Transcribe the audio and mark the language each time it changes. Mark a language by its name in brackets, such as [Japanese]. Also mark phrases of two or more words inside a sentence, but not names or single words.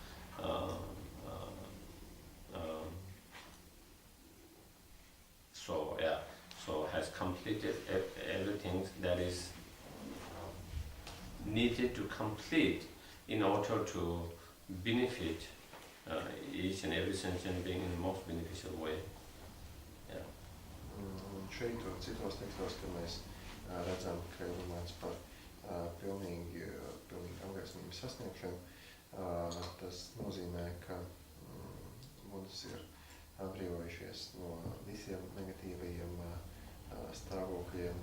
[English] So yeah, so has completed everything that is needed to complete in order to benefit each and every sentient being in the most beneficial way. Yeah. [Latvian] Šeit un citos tekstos, kad mēs redzam, ka ir runāts par pilnīgi apgaismības sasniegšanu, tas nozīmē, ka Buddhas ir atbrīvojušies no visiem negatīvajiem stāvokļiem,